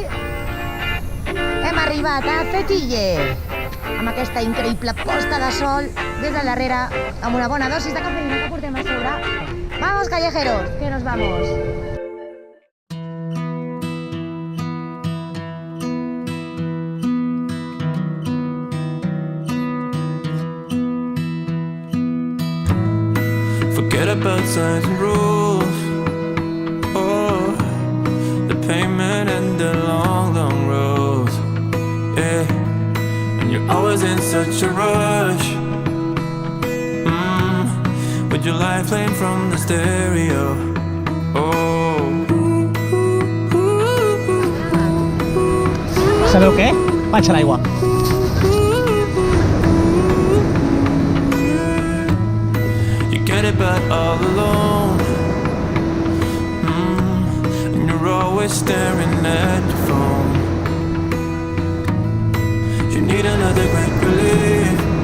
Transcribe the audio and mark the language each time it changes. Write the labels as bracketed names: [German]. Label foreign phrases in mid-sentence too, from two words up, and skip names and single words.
[Catalan] Hem arribat a Fetille amb aquesta increïble posta de sol des de darrere, amb una bona dosis de cafeïna que portem a sobre. [Spanish] Vamos, callejeros, que nos vamos! [English] Forget about signs and rules. Oh, the pavement and the long, long roads. Yeah, and you're always in such a rush. With your life playing from the stereo. Oh. [Catalan] Sabeu què? Vaig a l'aigua. [English] You get it but all alone. And you're always staring at your phone. You need another great relief.